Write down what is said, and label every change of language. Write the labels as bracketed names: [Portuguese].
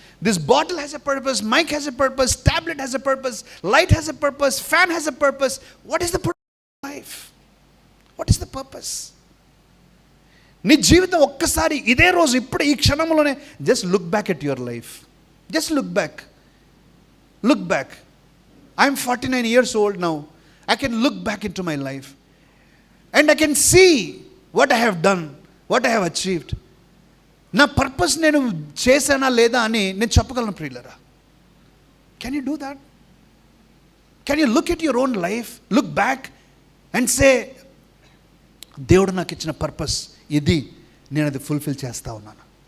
[English] This bottle has a purpose, mike has a purpose, tablet has a purpose, light has a purpose, fan has a purpose. What is the purpose of life? What is the purpose? [Telugu] నీ జీవితం ఒక్కసారి ఇదే రోజు ఇప్పుడు ఈ క్షణంలోనే [English] Just look back at your life. Just look back. Look back. I'm 49 years old now. I can look back into my life. And I can see what I have done, what I have achieved. [Telugu] నా purpose నేను చేశానా లేదా అని నేను చెప్పగలను ప్రియులరా. [English] Can you do that? Can you look at your own life, look back and say, [Telugu] దేవుడు నాకు ఇచ్చిన పర్పస్ ఇది, నేను అది ఫుల్ఫిల్ చేస్తూ ఉన్నాను.